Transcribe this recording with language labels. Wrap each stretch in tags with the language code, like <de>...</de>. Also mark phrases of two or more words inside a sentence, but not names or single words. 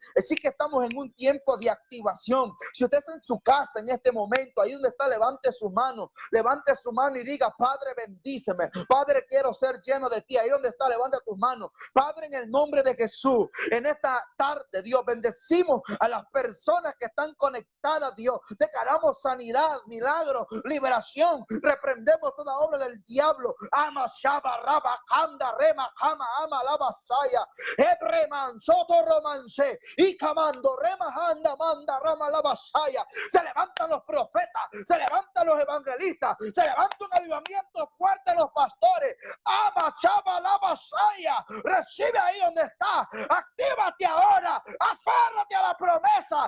<es>Así que estamos en un tiempo de activación. Si usted está en su casa en este momento, ahí donde está, levante su mano y diga, Padre, bendíceme. Padre, quiero ser lleno de ti. Ahí donde está, levanta tus manos. Padre, en el nombre de Jesús, en esta tarde, Dios, bendecimos a las personas que están conectadas, Dios. Declaramos sanidad, milagro, liberación. Reprendemos toda obra del diablo. Ama, shaba, raba, kanda, rema, kama, ama, la basaya. Ebreman, soto, romance. Y camando, rema, anda, manda, rama, la basaya. Se levantan los profetas, se levantan los evangelistas, se levanta un avivamiento fuerte en los pastores. Ama, chava, la basaya. Recibe ahí donde está. Actívate ahora. Aférrate a la promesa.</es>